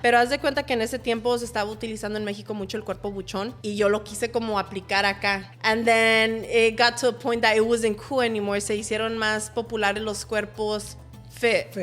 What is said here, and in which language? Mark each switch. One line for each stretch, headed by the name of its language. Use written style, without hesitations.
Spanish: Pero haz de cuenta que en ese tiempo se estaba utilizando en México mucho el cuerpo buchón y yo lo quise como aplicar acá.
English: And then it got to a point that it wasn't cool anymore.
Spanish: Se hicieron más populares los cuerpos fit.